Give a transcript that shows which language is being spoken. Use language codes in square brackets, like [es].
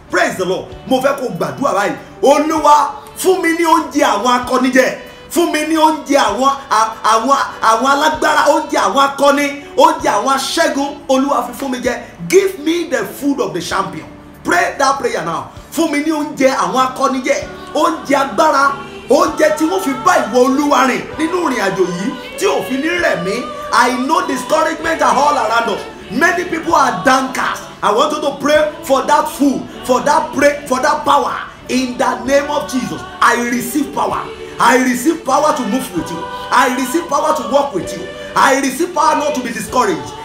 [en] Praise the Lord. [yo] Mo fẹ́ kó gbàdúrà báyìí. Olúwa fún mi ní oúnjẹ àwọn akọni jẹ. Fún mi ní oúnjẹ àwọn alágbára, oúnjẹ àwọn akọni, oúnjẹ àwọn aṣẹ́gun. Olúwa fi fún mi jẹ. [en] Give me the food of the champion. Pray that prayer now. [yo] Fún mi ní oúnjẹ àwọn akọni jẹ. Oúnjẹ agbára. Oúnjẹ tí wọ́n fi bá ìwọ Olúwa rìn nínú ìrìn àjò yìí tí ò fi ní rẹ̀ mí. [en] I know discouragement are all around us. Many people are downcast. I want you to pray for that food, for that power. In the name of Jesus, I receive power. I receive power to move with you. I receive power to walk with you. I receive power not to be discouraged.